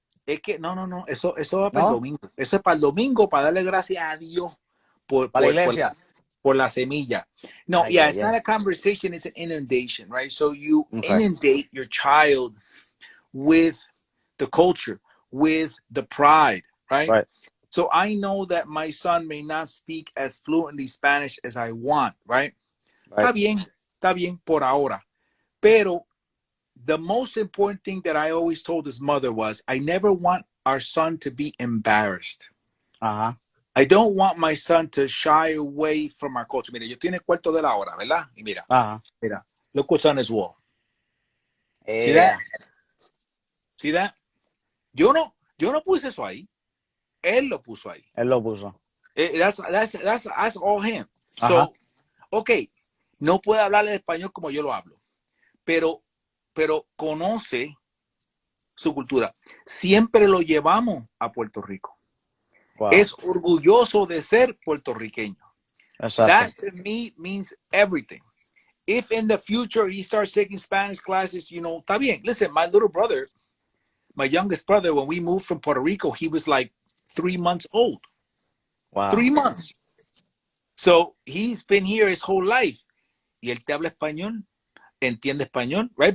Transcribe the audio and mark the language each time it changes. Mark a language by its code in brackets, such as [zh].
[es] Es que, no, eso va para el domingo. Eso es para el domingo, para darle gracias a Dios por la iglesia. Por la semilla. [en] No, it's not a conversation, it's an inundation, right? So you inundate your child with the culture, with the pride, right? So I know that my son may not speak as fluently Spanish as I want, right? [es] Está bien por ahora. Pero [en] the most important thing that I always told his mother was, I never want our son to be embarrassed. I don't want my son to shy away from our culture. [es] Mira, yo tiene cuarto de la hora, ¿verdad? Y mira, [en] look what's on his wall. See that? See that? [es] Yo no puse eso ahí. Él lo puso ahí. [en] That's all him. [es] So, okay, no puede hablar el español como yo lo hablo, pero conoce su cultura. Siempre lo llevamos a Puerto Rico. Wow. Es orgulloso de ser puertorriqueño. Exacto. [en] That to me means everything. If in the future he starts taking Spanish classes, you know, [es] está bien. [en] Listen, my little brother, my youngest brother, when we moved from Puerto Rico, he was like 3 months old. Wow. 3 months. So he's been here his whole life. [es] Y él te habla español, entiende español, right?